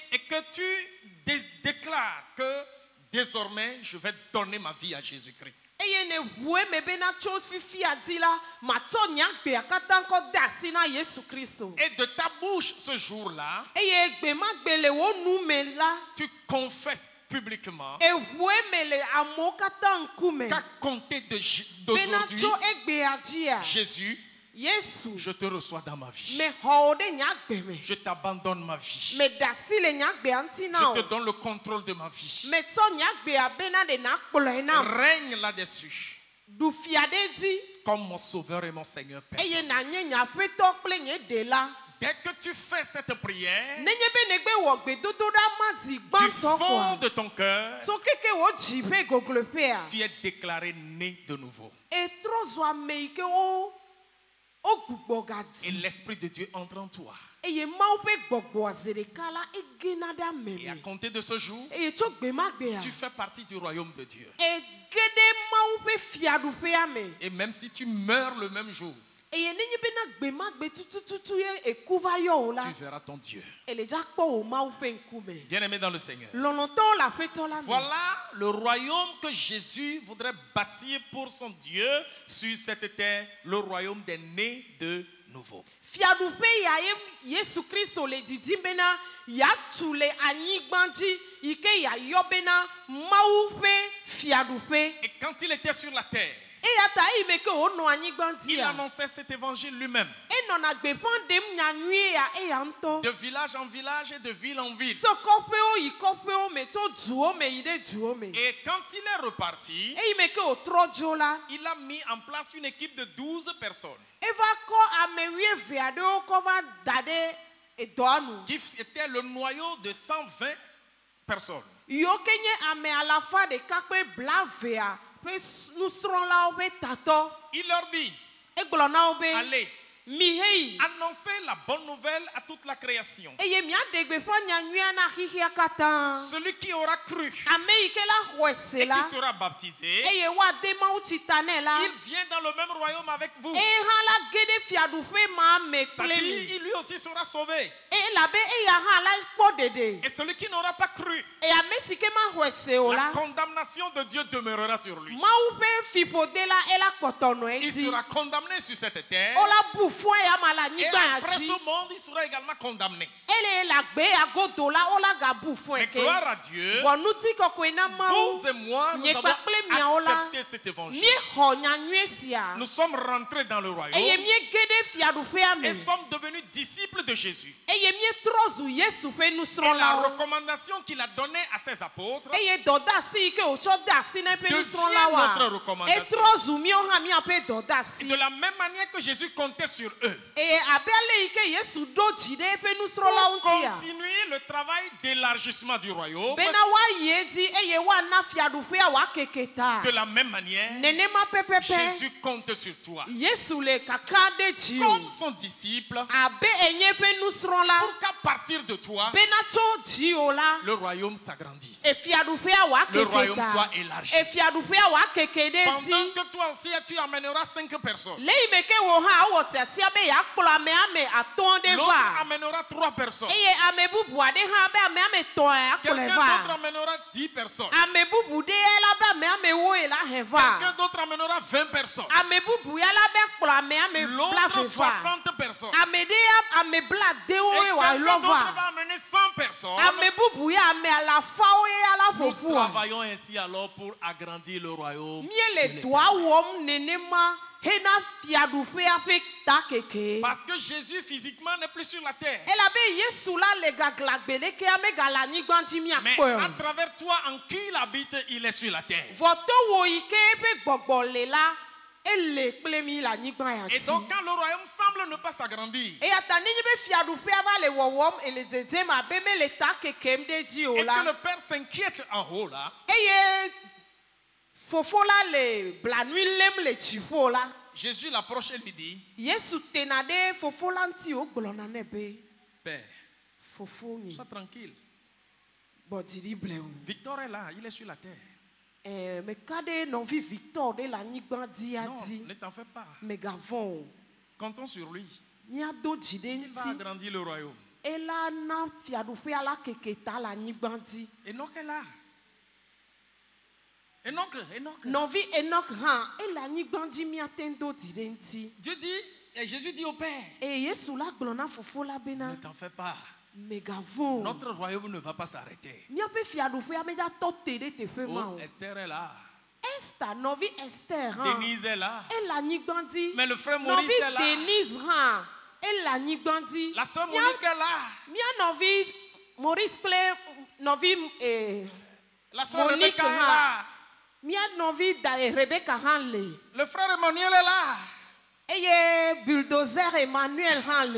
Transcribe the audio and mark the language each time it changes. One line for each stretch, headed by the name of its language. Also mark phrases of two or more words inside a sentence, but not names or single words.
French: Et que tu déclares que désormais je vais donner ma vie à Jésus-Christ.
Ewe: Eye ne ʋue me bena tso fifia dzi la matsɔ nye agbea katã kɔ de asi na Yesu Kristo.
French: Et de ta bouche ce jour-là,
Ewe: Eye gbe ma gbe le wo nu me la
French: tu confesses publiquement
Ewe: eʋue me le amewo katã ŋkume
French: qu'à compter
Ewe: bena
French: d'aujourd'hui,
Ewe: tso egbea dzia
French: Jésus,
Ewe: Yesu
French: je te reçois dans ma vie.
Ewe: me xɔ wo ɖe nye agbe me.
French: Je t'abandonne ma vie.
Ewe: Me da si le nye agbea ŋuti na
French: Je
Ewe: o.
French: te donne le contrôle de ma vie.
Ewe: Me tsɔ nye agbea bena ɖe na kplɔe nam.
French: Règne là-dessus
Ewe: Du fia ɖe dzi
French: comme mon sauveur et mon Seigneur
Ewe: eye
French: personnel.
Ewe: nanye nye aƒetɔ kple nye ɖela.
French: Dès que tu fais cette prière,
Ewe: Nenye be negbe wɔ gbedodoɖa ma zi
French: du
Ewe: gbãtɔ
French: fond
Ewe: koa.
French: de ton cœur,
Ewe: So keke wo dzi ƒe gogloƒea.
French: tu es déclaré né de nouveau.
Ewe: Etrɔ zu ame yi ke wo gbugbɔ
French: Et
Ewe: gadzi.
French: l'Esprit de Dieu entre en toi.
Ewe: Eye Mawu ƒe gbɔgbɔa zi ɖeka la egena ɖe ame
French: Et à
Ewe: me.
French: compter de ce jour,
Ewe: Eye tso gbe ma gbea.
French: tu fais partie du royaume de Dieu.
Ewe: Ege ɖe Mawu ƒe fiaɖuƒea me.
French: Et même si tu meurs le même jour,
Ewe: Eye nenye bena gbe ma gbe tutututu ye eku va yɔ o la.
French: tu verras ton Dieu.
Ewe: Ele dza kpɔ wo Mawu ƒe ŋkume.
French: Bien-aimé dans le Seigneur.
Ewe: Lɔlɔtɔwo le aƒetɔ la me.
French: Voilà le royaume que Jésus voudrait bâtir pour son Dieu sur cette terre, le royaume des nés de nouveau.
Ewe: Fiaɖuƒe ya ye Yesu Kristo le didim bena yatu le anyigba dzi yi ke yayɔ bena Mawu ƒe fiaɖuƒe.
French: Et quand il était sur la terre,
Ewe: Eya ta eyi me ke wonɔ anyigba
French: il
Ewe: dzia.
French: annonçait cet évangile lui-même.
Ewe: Enɔna gbeƒã ɖem nyanyuie ya eya ŋutɔ.
French: De village en village et de ville en ville.
Ewe: Tso kɔƒewo yi kɔƒewo me, tso duwo me yi ɖe duwo me.
French: Et quand il est reparti,
Ewe: Eyi me ke wòtrɔ dzo la,
French: il a mis en place une équipe de 12 personnes
Ewe: eva kɔ ame 12 aɖewo kɔ va da ɖe edɔa nu.
French: qui était le noyau de 120 personnes.
Ewe: Yiwo ke nye ame alafa ɖeka kple blavea ƒe nusrɔ̃lawo ƒe tatɔ.
French: Il leur dit,
Ewe: Egblɔ na wo be
French: allez,
Ewe: mi hei
French: Annoncer la bonne nouvelle à toute la création.
Ewe: eye mia de gbeƒã nyanyuia na xixia katã
French: Celui qui aura cru
Ewe: ame yi ke la xɔe se
French: et
Ewe: la
French: qui sera baptisé,
Ewe: eye woade mawu tsi ta nɛ la
French: il vient dans le même royaume avec vous.
Ewe: eye hã la ge ɖe fiaɖuƒe ma me kple
French: C'est-à-dire,
Ewe: mi
French: lui aussi sera sauvé.
Ewe: elabe eya hã la kpɔ ɖeɖe
French: Et celui qui n'aura pas cru,
Ewe: eye ame si ke ma xɔe se o la
French: la condamnation de Dieu demeurera sur lui.
Ewe: mawu ƒe fiƒode la ela kpɔtɔ nɔ
French: Il
Ewe: edzi
French: sera condamné sur cette terre.
Ewe: wola bu fɔ ya ma le
French: Et
Ewe: anyigba ya
French: après
Ewe: dzi
French: ce monde, il sera également condamné.
Ewe: ele le agbe ya godo la wola gabu fɔ
French: Mais
Ewe: eke
French: gloire à Dieu,
Ewe: vɔnuti kɔkɔe na mawu
French: vous et moi, nous
Ewe: nye
French: avons
Ewe: kpakple miawo la
French: accepté cet évangile.
Ewe: miexɔ nyanyue sia
French: Nous sommes rentrés dans le royaume
Ewe: eye miege ɖe fiaɖuƒea me
French: et sommes devenus disciples de Jésus.
Ewe: eye mietrɔ zu yesu ƒe
French: Et la
Ewe: nusrɔ̃lawo
French: recommandation qu'il a donnée à ses apôtres,
Ewe: eye dɔdeasi yi ke wòtsɔ de asi na eƒe
French: Devient
Ewe: nusrɔ̃lawoa
French: notre recommandation.
Ewe: etrɔ zu míawo hã míaƒe
French: et
Ewe: dɔdeasi
French: de la même manière que Jésus comptait sur eux,
Ewe: eye abe ale yi ke yesu ɖo dzi ɖe eƒe nusrɔ̃lawo
French: pour
Ewe: ŋutia
French: continuer le travail d'élargissement du royaume,
Ewe: bena woayi edzi eye woana fiaɖuƒea wòakeke ta
French: de la même manière,
Ewe: nenema pɛpɛpɛ
French: Jésus compte sur toi.
Ewe: yesu le kaka ɖe dzi o
French: Comme son disciple,
Ewe: abe enye eƒe nusrɔ̃la
French: pour qu'à partir de toi,
Ewe: bena tso dzi o la
French: le royaume s'agrandisse.
Ewe: efiaɖuƒea
French: Le
Ewe: wòakeke
French: royaume
Ewe: ta
French: soit élargi.
Ewe: efiaɖuƒea wòakeke ɖe
French: Pendant
Ewe: dzi
French: que toi aussi tu amèneras 5 personnes,
Ewe: le yi me ke wò hã wowɔ tiatia be yeakplɔ ame ame atɔ̃ ɖe
French: l'autre
Ewe: va
French: amènera 3 personnes,
Ewe: eye ame bubu aɖe hã be ame ame tɔ̃ akplɔe
French: quelqu'un d'autre
Ewe: va
French: amènera 10 personnes,
Ewe: ame bubu ɖe ya la be ame ame woe la he
French: quelqu'un
Ewe: va
French: d'autre amènera 20 personnes,
Ewe: ame bubu ya la be akplɔ ame ame
French: l'autre
Ewe: blafe va
French: 60 personnes,
Ewe: ame ɖe ya ame bladewoe
French: et
Ewe: wòalɔ
French: quelqu'un d'autre va
Ewe: va
French: amener 100 personnes.
Ewe: ame bubu ya ame alafawo ye ya la
French: Nous
Ewe: ƒoƒua
French: travaillons ainsi alors pour agrandir le royaume.
Ewe: míele dɔa wɔm nenema hena fiaɖuƒea ƒe ta keke
French: Parce que Jésus physiquement n'est plus sur la terre.
Ewe: elabe yesu la le gaglagbe ɖekea megale anyigba ŋuti
French: Mais
Ewe: míakpɔe
French: à
Ewe: o
French: travers toi, en qui il habite, il est sur la terre.
Ewe: vɔto wo yi ke eƒe gbɔgbɔ le la ele kple mi le anyigba ya
French: Et
Ewe: dzi
French: donc, quand le royaume semble ne pas s'agrandir,
Ewe: eya ta nenye be fiaɖuƒea va le wɔwɔm ele dzedzem abe mele ta kekem ɖe dzi o
French: et que
Ewe: la
French: le Père s'inquiète en haut là,
Ewe: eye fofo la le blanui lém le dziƒo la
French: Jésus l'approche et lui dit,
Ewe: yesu tena ɖe fofo la ŋuti wogblɔna nɛ be
French: Père,
Ewe: fofo nyi
French: sois tranquille.
Ewe: gbɔdzi ɖi ble o
French: Victor est là, il est sur la terre.
Ewe: meka ɖe nɔvi victor ɖe le anyigba dzia
French: Non,
Ewe: dzi
French: ne t'en fais pas.
Ewe: megavɔ̃ o
French: Comptons sur lui.
Ewe: míado dzi ɖe
French: Il va
Ewe: ŋuti
French: agrandir le royaume.
Ewe: ela na fiaɖuƒea la keke ta le anyigba dzi
French: Enoch est là.
Ewe: Enoch. nɔvi enoch hã ele anyigba dzi míate ŋu do dzi ɖe ŋuti
French: Dieu dit, et Jésus dit au Père,
Ewe: eye yesu la gblɔ na fofo la bena
French: ne t'en fais pas.
Ewe: megavɔ̃ o
French: Notre royaume ne va pas s'arrêter.
Ewe: míaƒe fiaɖuƒea medatɔ te ɖe teƒe ma
French: Oh,
Ewe: o
French: Esther est là.
Ewe: Esther nɔvi Esther hã
French: Denise est là.
Ewe: ele anyigba dzi
French: Mais le frère Maurice
Ewe: nɔvi
French: est là.
Ewe: Denise hã ele anyigba dzi
French: La sœur
Ewe: Mía-
French: Monique est là.
Ewe: mía nɔvi Maurice kple nɔvi
French: La sœur
Ewe: Monique
French: Rebecca est
Ewe: hã.
French: là.
Ewe: mía nɔvi Rebecca hã le
French: Le frère Emmanuel est là.
Ewe: eye bulldozer Emmanuel hã le